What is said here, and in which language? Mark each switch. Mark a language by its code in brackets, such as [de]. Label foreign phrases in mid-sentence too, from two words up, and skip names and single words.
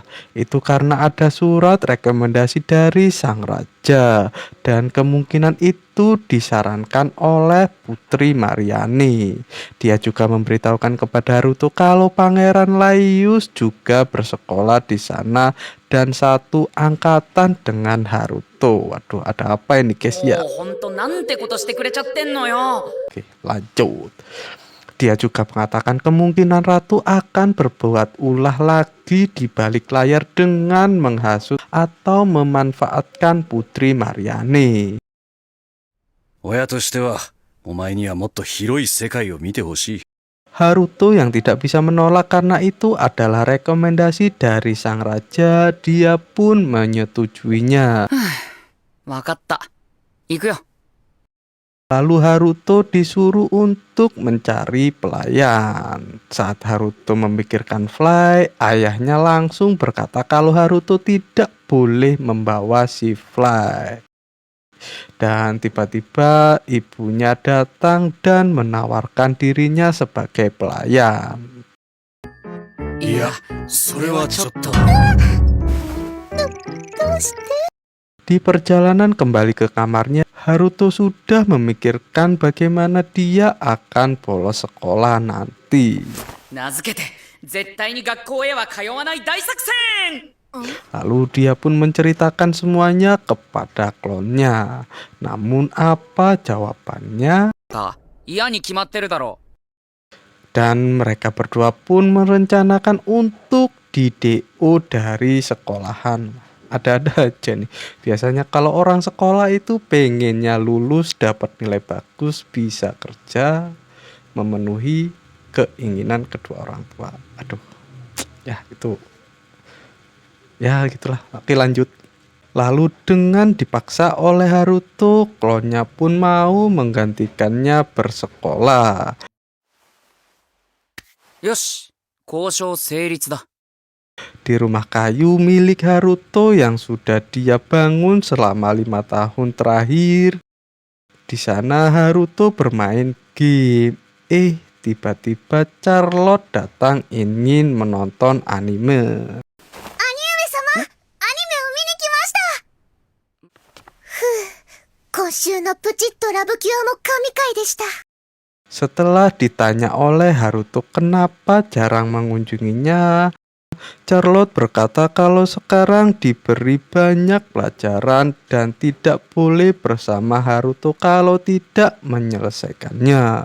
[id] Itu karena ada surat rekomendasi dari sang raja dan kemungkinan itu disarankan oleh Putri Mariani. Dia juga memberitahukan kepada Haruto kalau Pangeran Laius juga bersekolah di sana dan satu angkatan dengan Haruto. Waduh, ada apa ini guys ya? [ja] もうほんとなんてことしてくれちゃってんのよ。 [id] Oke, lanjut. Dia juga mengatakan kemungkinan ratu akan berbuat ulah lagi di balik layar dengan menghasut atau memanfaatkan Putri Mariani. [ja] 親としてはお前にはもっと広い世界を見てほしい。 [id] Haruto yang tidak bisa menolak karena itu adalah rekomendasi dari sang raja. Dia pun menyetujuinya. [ja] わかった。行くよ。 [id] Lalu Haruto disuruh untuk mencari pelayan. Saat Haruto memikirkan Fly, ayahnya langsung berkata kalau Haruto tidak boleh membawa si Fly. Dan tiba-tiba ibunya datang dan menawarkan dirinya sebagai pelayan. [ja] いや、それはちょっと。 [id] Di perjalanan kembali ke kamarnya, Haruto sudah memikirkan bagaimana dia akan bolos sekolah nanti. [ja] 名付けて、絶対に学校へは通わない大作戦。 [id] Lalu dia pun menceritakan semuanya kepada klonnya. Namun apa jawabannya? [ja] 嫌に決まってるだろう。 [id] Dan mereka berdua pun merencanakan untuk di DO dari sekolahan. Ada-ada aja nih. Biasanya kalau orang sekolah itu pengennya lulus, dapat nilai bagus, bisa kerja, memenuhi keinginan kedua orang tua. Aduh, ya itu. Ya gitulah. Oke lanjut. Lalu dengan dipaksa oleh Haruto, klonnya pun mau menggantikannya bersekolah. [ja] よし、交渉成立だ。 [id] Di rumah kayu milik Haruto yang sudah dia bangun selama 5 tahun terakhir. Di sana Haruto bermain game. Tiba-tiba Charlotte datang ingin menonton anime. [ja] 今週のプチッとラブキュアも神回でした。 [id] Setelah ditanya oleh Haruto kenapa jarang mengunjunginya, Charlotte berkata kalau sekarang diberi banyak pelajaran dan tidak boleh bersama Haruto kalau tidak menyelesaikannya.